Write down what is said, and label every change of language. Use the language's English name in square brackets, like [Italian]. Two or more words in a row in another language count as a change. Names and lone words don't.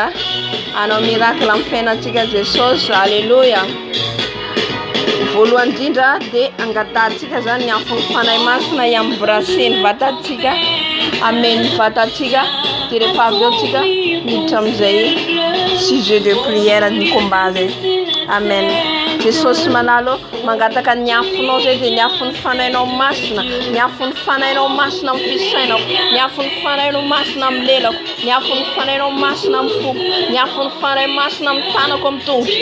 [Malagasy] Anao miracle amin'ny fiainantsika Jesosy. Alléluia. Voalohany indrindra dia angatantsika zany ny afony fanahy masina iambraseny vatantsika, ameny vatantsika, dia rehefa avy eo tsika miditra amin'izay [French] sujet de prière [Malagasy] ny combat zay. Amen. Jesosy manalo mangataka ny afonao zay dia ny afony fanahinao masina, ny afony fanahinao masina amin'ny fisainako, ny afony fanahinao masina amin'ny lelako, ny afony fanahinao masina amin'ny foko, ny afony fanahy masina amin'ny tanako amin'ny tongotry.